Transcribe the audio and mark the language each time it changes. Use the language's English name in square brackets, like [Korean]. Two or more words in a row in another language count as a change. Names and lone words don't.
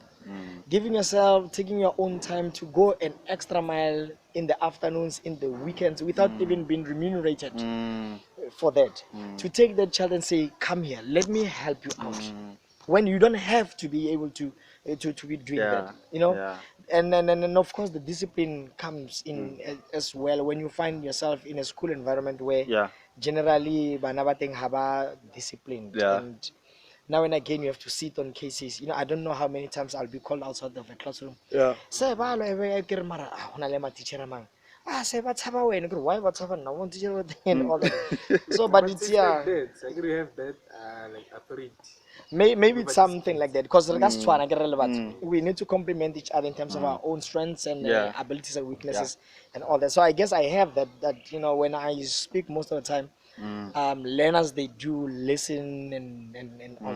[English] Giving yourself, taking your own time to go an extra mile in the afternoons, in the weekends, without even being remunerated for that. To take that child and say, come here, let me help you out. When you don't have to be able to be doing that, you know. And of course the discipline comes in as well when you find yourself in a school environment where generally [Southern Sotho] bana bateng haba [English] disciplined. And now and again you have to sit on cases. You know, I don't know how many times I'll be called outside of a classroom. [Southern Sotho] Say balo ebe ke mara hona le ma teacher mang. Say ba tshaba wena ke why ba tshaba na [English] one teacher and all that. So but it's Like you have that like authority. Maybe it's something like that, because we need to complement each other in terms of our own strengths and abilities and weaknesses and all that. So I guess I have that you know, when I speak most of the time, learners, they do listen and all that.